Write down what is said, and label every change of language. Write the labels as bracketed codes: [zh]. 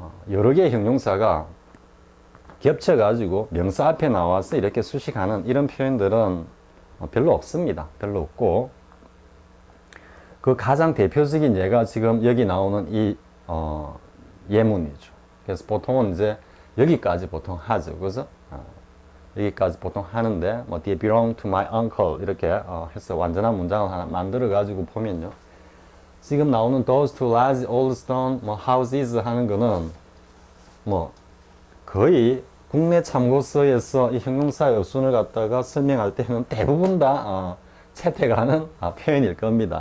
[ko] 여러 개의 형용사가 겹쳐가지고 명사 앞에 나와서 이렇게 수식하는 이런 표현들은 별로 없습니다. 별로 없고, 그 가장 대표적인 예가 지금 여기 나오는 이 예문이죠. 그래서 보통은 이제 여기까지 보통 하죠. 그죠? 여기까지 보통 하는데, 뭐, [en] they belong to my uncle. [ko] 이렇게 해서 완전한 문장을 하나 만들어가지고 보면요. 지금 나오는 [en] those two large old stone [ko] 뭐, houses 하는 거는, 뭐, 거의 국내 참고서에서 이 형용사 여순을 갖다가 설명할 때는 대부분 다 채택하는 표현일 겁니다.